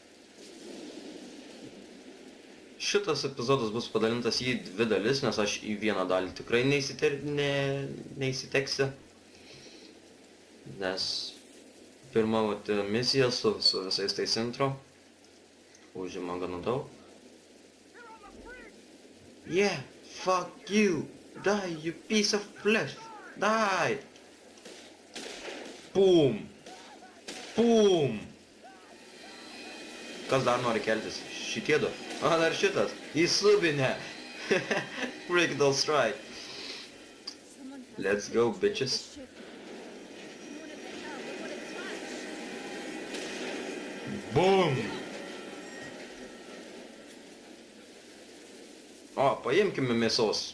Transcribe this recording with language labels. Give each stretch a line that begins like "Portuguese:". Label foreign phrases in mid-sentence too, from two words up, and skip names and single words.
Lithuanian: Šitas epizodas bus padalintas į 2 dalis, nes aš į vieną dalį tikrai neįsiteksiu. Nes pirma misija su visais tais intro užima gana daug.
English: Yeah, fuck you! Die, you piece of flesh! Die! Pum!
Lithuanian: Pum! Kas dar nori keltis? Šitie du. A, dar šitas. Įsubinę.
English: Ragdoll strike. Let's go, bitches. Boom!
Lithuanian: O, paimkime mėsos.